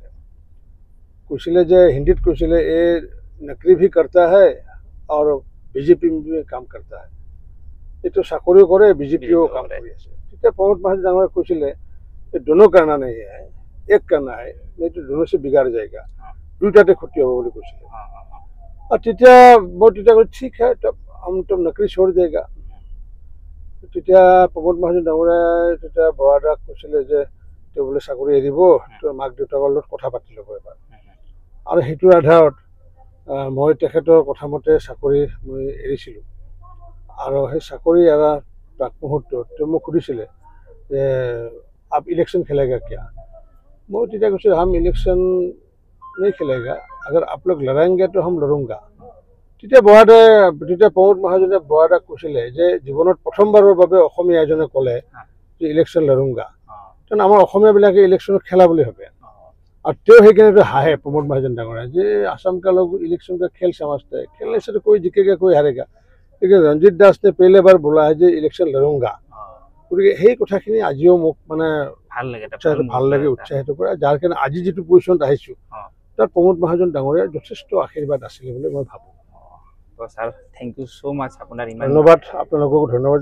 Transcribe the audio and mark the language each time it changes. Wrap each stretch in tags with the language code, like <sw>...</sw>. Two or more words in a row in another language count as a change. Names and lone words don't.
<as>কৈছিলে যে, হিন্দীত কৈছিলে,</as> <hi>ये नौकरी भी करता है</hi> <as>আৰু</as> <hi>बीजेपी में काम करता है,</hi> <as>এইটো চাকৰিও কৰে, বিজেপিও কাম কৰি আছে। তেতিয়া প্ৰমোদ মহাজন ডাঙৰীয়াই কৈছিলে,</as> <hi>ये दोनों करना नहीं है, एक करना है, এইটো दोनों से बिगड़ जाएगा,</hi> <as>দুইটাতে ক্ষতি হ'ব বুলি কৈছিলে। আৰু তেতিয়া মই কৈছোঁ</as> <hi>ठीक है, हम तो नकरी छोड़ देगा।</hi> <as>তেতিয়া প্ৰমোদ মহাজন ডাঙৰীয়াই তেতিয়া বৰাদাক কৈছিলে যে তেওঁ বোলে চাকৰি এৰিব, তেওঁ মাক দেউতাকৰ লগত কথা পাতি ল'ব এবাৰ। আৰু সেইটোৰ আধাৰত মই তেখেতৰ কথামতে চাকৰি মই এৰিছিলোঁ। আৰু সেই চাকৰি এৰাৰ প্ৰাক মুহূৰ্তত তেওঁ মোক সুধিছিলে যে</as> <hi>आप इलेक्शन खेलेगा क्या?</hi> <as>মই তেতিয়া কৈছোঁ,</as> <hi>हम इलेक्शन नहीं खेलेगा, अगर आप लोग लड़ाएंगे तो हम लड़ूंगा।</hi> <as>তেতিয়া প্ৰমোদ মহাজনে বৰাদাক কৈছিলে যে জীৱনত প্ৰথমবাৰৰ বাবে অসমীয়া এজনে ক'লে যে</as> <hi>इलेक्शन लड़ूंगा,</hi> <as>কাৰণ আমাৰ অসমীয়াবিলাকে ইলেকশ্যনত খেলা বুলি ভাবে। আৰু তেওঁ সেইকাৰণে হাঁহে প্ৰমোদ মহাজন ডাঙৰীয়া যে</as> <hi>आसाम का लोग इलेक्शन का खेल समझते हैं, खेलने से तो कोई जीतेगा कोई हारेगा, लेकिन रंजीत दास ने पहले बार बोला है যে इलेक्शन लड़ूंगा।</hi> <as>গতিকে সেই কথাখিনি আজিও মোক মানে ভাল লাগে, উৎসাহিত কৰে, যাৰ কাৰণে আজি যিটো পজিশ্যনত আহিছোঁ তাত প্ৰমোদ মহাজন ডাঙৰীয়াৰ যথেষ্ট আশীৰ্বাদ আছিলে বুলি মই ভাবোঁ।</as> <en>sir, thank you so much. আপোনাৰ</en> <as>ধন্যবাদ, আপোনালোককো ধন্যবাদ।</as>